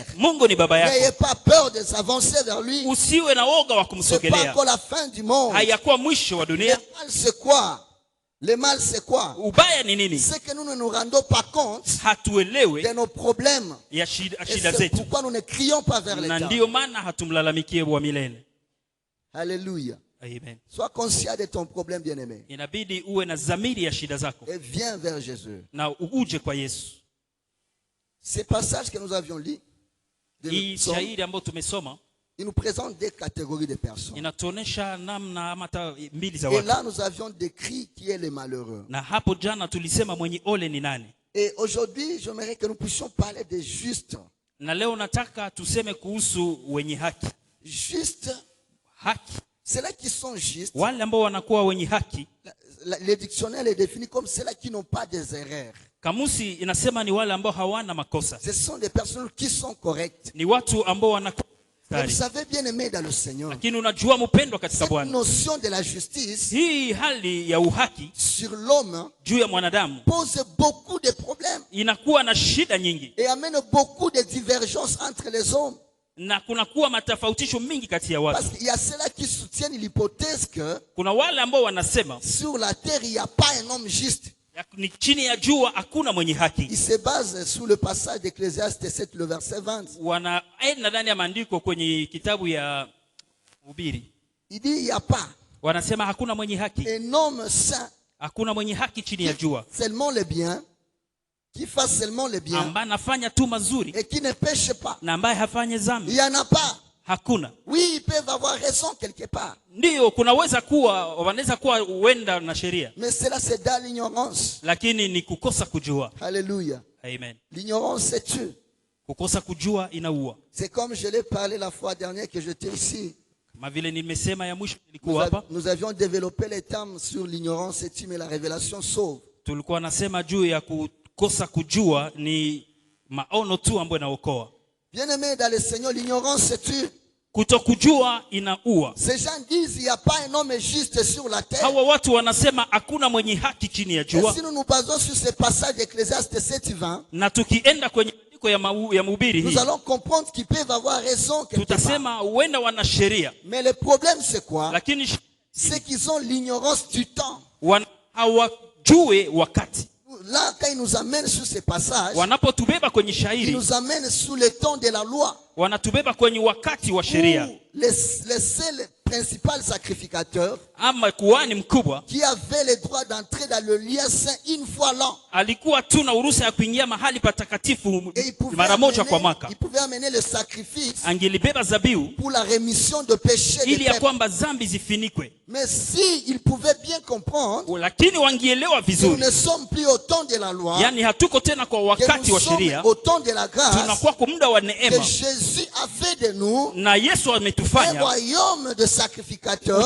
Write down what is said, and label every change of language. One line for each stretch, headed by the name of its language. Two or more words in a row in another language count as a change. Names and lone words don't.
Swahili: Mungu ni baba
French: N'ayez
Swahili: yako.
French: pas peur de s'avancer vers lui.
Swahili: Usiwe na woga wa
French: C'est pas
Swahili: kumsogelea.
French: encore la fin du monde.
Swahili: Hayakuwa mwisho wa
French: Le
Swahili: dunia.
French: mal c'est quoi? Le mal c'est quoi?
Swahili: Ubaya ni nini?
French: C'est que nous ne nous rendons pas compte
Swahili: Hatuelewe
French: de nos problèmes.
Swahili: ya
French: Et
Swahili: shida
French: c'est
Swahili: zetu,
French: pourquoi nous ne crions pas vers
Swahili: na
French: l'État.
Swahili: ndiyo maana hatumlalamikie wa milele. Alléluia. Amen.
French: Sois conscient de ton problème, bien-aimé.
Swahili: Inabidi uwe na dhamiri ya shida zako
French: Et viens vers Jésus.
Swahili: na uje kwa Yesu.
French: Ces passages que nous avions lus,
Swahili: Hii shairi ambayo tumesoma
French: il nous présente des catégories de personnes.
Swahili: inatuonesha namna ama hata mbili za
French: Et
Swahili: watu.
French: là, nous avions décrit qui est le malheureux.
Swahili: Na hapo jana tulisema mwenye ole ni nani,
French: Et aujourd'hui, j'aimerais que nous puissions parler des justes.
Swahili: na leo nataka tuseme kuhusu wenye haki.
French: Justes,
Swahili: Haki,
French: ceux-là qui sont justes,
Swahili: wale ambao wanakuwa wenye haki,
French: le dictionnaire les définit comme ceux-là qui n'ont pas des erreurs.
Swahili: kamusi inasema ni wale ambao hawana makosa,
French: Ce sont des personnes qui sont correctes.
Swahili: ni watu ambao wanakuwa
French: Mais vous
Swahili: tayari.
French: savez, bien aimé dans le Seigneur,
Swahili: Lakini unajua mpendwa katika
French: cette
Swahili: Bwana,
French: notion de la justice
Swahili: hii hali ya uhaki
French: sur l'homme
Swahili: juu ya mwanadamu
French: pose beaucoup de problèmes
Swahili: inakuwa na shida nyingi,
French: et amène beaucoup de divergences entre les hommes.
Swahili: na kunakuwa matofautisho mingi kati ya watu.
French: Parce qu'il y a ceux-là qui soutiennent l'hypothèse que
Swahili: Kuna wale ambao wanasema
French: sur la terre, il n'y a pas un homme juste.
Swahili: ni chini ya jua hakuna mwenye haki.
French: Il se base sur le passage d'Ecclésiaste 7, le verset 20.
Swahili: Wanaenda ndani ya maandiko kwenye kitabu ya Mhubiri,
French: Il dit, il n'y a pas
Swahili: wanasema hakuna mwenye haki,
French: un homme saint
Swahili: hakuna mwenye haki chini ya
French: qui
Swahili: jua,
French: seulement le bien, qui fasse seulement le bien
Swahili: ambaye anafanya tu mazuri
French: et qui ne pêche pas.
Swahili: na ambaye hafanye
French: Il
Swahili: dhambi.
French: n'y en a pas.
Swahili: Hakuna.
French: Oui, ils peuvent avoir raison quelque part.
Swahili: Ndiyo, kunaweza kuwa wanaweza kuwa huenda na sheria,
French: Mais cela, c'est dans l'ignorance.
Swahili: lakini ni kukosa kujua. Alléluia. Amen.
French: L'ignorance, c'est tue.
Swahili: Kukosa kujua inaua.
French: C'est comme je l'ai parlé la fois dernière que j'étais ici.
Swahili: Kama vile nimesema ya mwisho nilikuwa hapa,
French: Nous avions développé les termes sur l'ignorance et tue, mais la révélation sauve.
Swahili: tulikuwa nasema juu ya kukosa kujua ni maono tu ambayo inaokoa.
French: Bien-aimé dans le Seigneur, l'ignorance tue.
Swahili: Kutokujua inaua.
French: Ces gens disent il n'y a pas un homme juste sur la terre.
Swahili: Hawa watu wanasema hakuna mwenye haki chini ya
French: Et
Swahili: jua.
French: si nous nous basons sur ce passage d'Ecclésiaste 7:20,
Swahili: Na tukienda kwenye andiko ya Mhubiri
French: nous
Swahili: hii,
French: allons comprendre qu'ils peuvent avoir raison quelque part.
Swahili: tutasema huenda wana sheria,
French: Mais le problème c'est quoi?
Swahili: lakini
French: C'est qu'ils ont l'ignorance du temps.
Swahili: hawajue wakati.
French: Là, quand ils nous amènent sur ces passages,
Swahili: Wanapotubeba kwenye
French: ils
Swahili: shairi,
French: nous amènent sous le temps de la loi.
Swahili: wanatubeba kwenye wakati wa sheria.
French: Où les seuls principal sacrificateur
Swahili: ama kuhani mkubwa
French: qui avait le droit d'entrer dans le lieu saint une fois l'an.
Swahili: Alikuwa tu na uruhusa ya kuingia mahali patakatifu mara moja kwa mwaka.
French: Il pouvait amener le sacrifice
Swahili: Angelibeba zabiu
French: pour la rémission de péchés
Swahili: ili ya kwamba dhambi zifinikwe.
French: Mais si il pouvait bien comprendre,
Swahili: lakini wangielewa vizuri,
French: nous ne sommes plus au temps de la loi,
Swahili: yani hatuko tena kwa wakati wa sheria,
French: au temps de la grâce,
Swahili: tunakuwa kwa muda wa neema.
French: Que Jésus a fait de nous
Swahili: na Yesu ametufanya
French: un royaume de sacrificateurs.